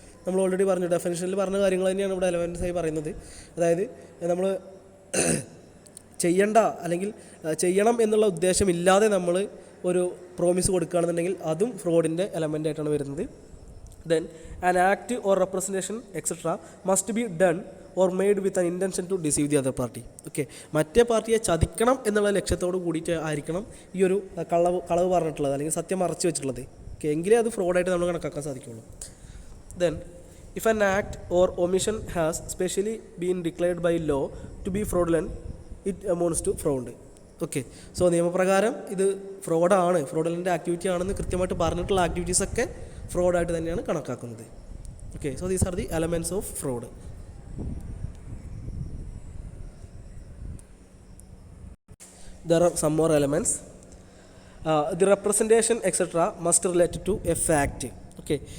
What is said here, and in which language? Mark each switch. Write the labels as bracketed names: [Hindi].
[Malayalam] നമ്മൾ ഓൾറെഡി പറഞ്ഞു, ഡെഫിനിഷനിൽ പറഞ്ഞ കാര്യങ്ങൾ തന്നെയാണ് ഇവിടെ എലമെൻറ്റ്സ് ആയി പറയുന്നത്. അതായത് നമ്മൾ ചെയ്യണ്ട അല്ലെങ്കിൽ ചെയ്യണം എന്നുള്ള ഉദ്ദേശമില്ലാതെ നമ്മൾ ഒരു പ്രോമിസ് കൊടുക്കുകയാണെന്നുണ്ടെങ്കിൽ അതും ഫ്രോഡിൻ്റെ എലമെൻ്റ് ആയിട്ടാണ് വരുന്നത്. [English] Then an act or representation etc. must be done or made with an intention to deceive the other party. Okay. [Malayalam] മറ്റേ പാർട്ടിയെ ചതിക്കണം എന്നുള്ള ലക്ഷ്യത്തോട് കൂടിയിട്ട് ആയിരിക്കണം ഈ ഒരു കളവ് പറഞ്ഞിട്ടുള്ളത് അല്ലെങ്കിൽ സത്യം മറച്ചു വെച്ചിട്ടുള്ളത്. ഓക്കെ. എങ്കിലേ അത് ഫ്രോഡായിട്ട് നമ്മൾ കണക്കാക്കാൻ സാധിക്കുള്ളൂ. [English] Then if an act or omission has specially been declared by law to be fraudulent, it amounts to fraud. Okay. [Malayalam] So നിയമപ്രകാരം ഇത് ഫ്രോഡാണ്, ഫ്രോഡുലൻ്റ് ആക്ടിവിറ്റി ആണെന്ന് കൃത്യമായിട്ട് പറഞ്ഞിട്ടുള്ള ആക്ടിവിറ്റീസൊക്കെ ഫ്രോഡായിട്ട് തന്നെയാണ് കണക്കാക്കുന്നത്. Okay. [English] So these are the elements of fraud. There are some more elements. The representation etcetera must related to a fact. Okay.